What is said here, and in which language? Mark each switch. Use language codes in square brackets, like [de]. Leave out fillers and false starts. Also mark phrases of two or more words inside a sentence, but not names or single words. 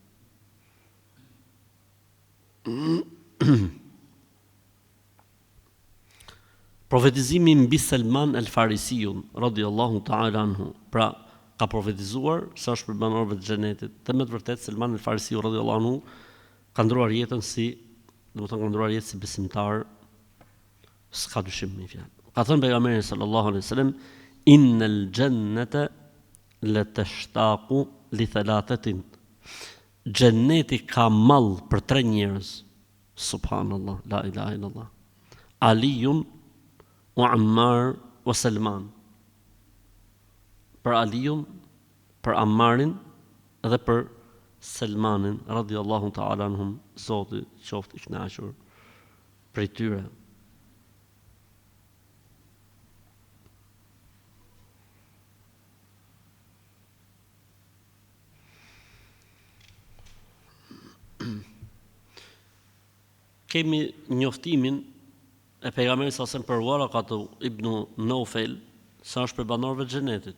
[sq] Profetizimi mbi Salman el-Farisiun [ar] رضي الله تعالى عنه. [sq] Pra ka profetizuar se është për banorëve të xhenetit. Dhe me të vërtetë Salman el-Farisiu [ar] رضي الله عنه [sq] ka ndruar jetën ka ndruar jetën si besimtar, s'ka dyshim me fjalë. Ka thënë pejgamberi [ar] صلى الله عليه وسلم إن الجنة لتشتاق لثلاثة. [sq] Xheneti ka mall për 3 njerëz. [ar] سبحان الله لا إله إلا الله علي وعمار وسلمان. [sq] Për Aliun, për Ammarin dhe për Salmanin [ar] رضي الله تعالى عنهم. [sq] Zoti qoftë i kënaqur prej tyre. Kemi njoftimin e pejgamberit sa për Waraqatu ibn Nawfal, sa është për banorëve të xhenetit.